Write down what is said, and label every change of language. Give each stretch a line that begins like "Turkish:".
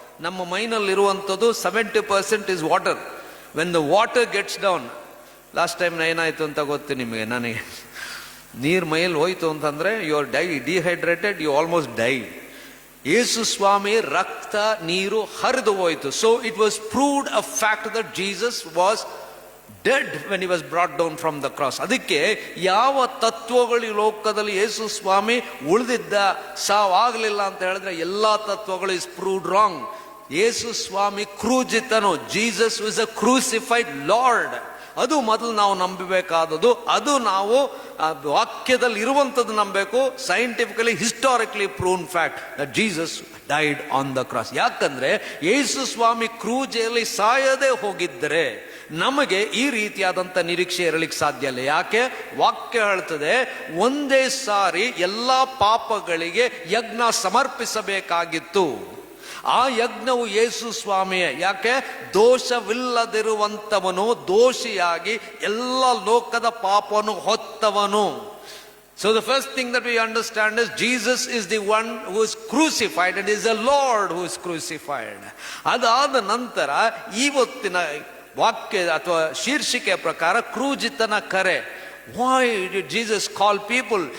Kannada: ನಮ್ಮ ಮೈನಲ್ಲಿರುವಂಥದ್ದು
English: 70% is water. When the water gets down, last time
Kannada: ಏನಾಯಿತು ಅಂತ ಗೊತ್ತು ನಿಮಗೆ, ನನಗೆ ನೀರು ಮೈಯಲ್ಲಿ ಹೋಯ್ತು ಅಂತಂದ್ರೆ
English: You are dehydrated, you almost die.
Kannada: ಯೇಸು ಸ್ವಾಮಿ ರಕ್ತ ನೀರು ಹರಿದು ಹೋಯಿತು.
English: So it was proved a fact that Jesus was dead when he was brought down from the cross.
Kannada: ಅದಕ್ಕೆ ಯಾವ ತತ್ವಗಳು ಈ ಲೋಕದಲ್ಲಿ ಯೇಸು ಸ್ವಾಮಿ ಉಳಿದಿದ್ದ, ಸಾವಾಗಲಿಲ್ಲ ಅಂತ ಹೇಳಿದ್ರೆ ಎಲ್ಲಾ ತತ್ವಗಳು
English: Is proved wrong.
Kannada: Yesu Swami ಕ್ರೂಜಿತನು.
English: Jesus is a crucified lord.
Kannada: ಅದು ಮೊದಲು ನಾವು ನಂಬಬೇಕಾದದ್ದು. ಅದು ನಾವು ವಾಕ್ಯದಲ್ಲಿ ಇರುವಂಥದ್ದು ನಂಬಬೇಕು.
English: Scientifically historically proven fact that Jesus died on the cross.
Kannada: ಯಾಕಂದ್ರೆ ಯೇಸು ಸ್ವಾಮಿ ಕ್ರೂಜೆಯಲ್ಲಿ ಸಾಯದೆ ಹೋಗಿದ್ದರೆ ನಮಗೆ ಈ ರೀತಿಯಾದಂಥ ನಿರೀಕ್ಷೆ ಇರಲಿಕ್ಕೆ ಸಾಧ್ಯ ಇಲ್ಲ. ಯಾಕೆ? ವಾಕ್ಯ ಹೇಳ್ತದೆ, ಒಂದೇ ಸಾರಿ ಎಲ್ಲಾ ಪಾಪಗಳಿಗೆ ಯಜ್ಞ ಸಮರ್ಪಿಸಬೇಕಾಗಿತ್ತು. ಆ ಯಜ್ಞವು ಯೇಸು ಸ್ವಾಮಿಯೇ. ಯಾಕೆ? ದೋಷವಿಲ್ಲದಿರುವಂತವನು, ದೋಷಿಯಾಗಿ ಎಲ್ಲ ಲೋಕದ ಪಾಪವನ್ನು ಹೊತ್ತವನು.
English: So the first thing that we understand is Jesus is the one who is crucified and is the Lord who is crucified.
Kannada: ಅದಾದ ನಂತರ ಇವತ್ತಿನ ವಾಕ್ಯ ಅಥವಾ ಶೀರ್ಷಿಕೆ ಪ್ರಕಾರ ಕ್ರೂಜಿತನ ಕರೆ.
English: Why did Jesus call people?